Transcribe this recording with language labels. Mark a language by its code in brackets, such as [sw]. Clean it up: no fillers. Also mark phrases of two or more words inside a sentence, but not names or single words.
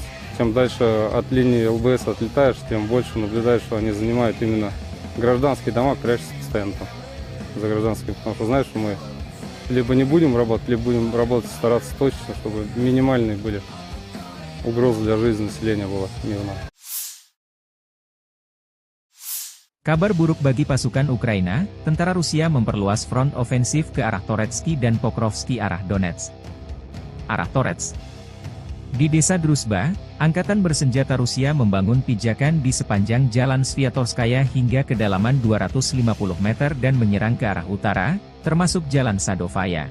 [ru] Чем дальше от линии ЛБС отлетаешь, тем больше наблюдаешь, что они занимают именно гражданские дома, прячутся постоянно там за гражданскими, потому что знаешь, что мы либо не будем работать, либо будем работать, стараться точно, чтобы минимальные были угрозы для жизни населения была мирно. [id] Kabar buruk bagi pasukan Ukraina, tentara Rusia memperluas front ofensif ke arah Toretski dan Pokrovski arah Donetsk. Arah Torets. Di desa Druzhba, angkatan bersenjata Rusia membangun pijakan di sepanjang jalan Sviatorskaya hingga kedalaman 250 meter dan menyerang ke arah utara, termasuk jalan Sadovaya.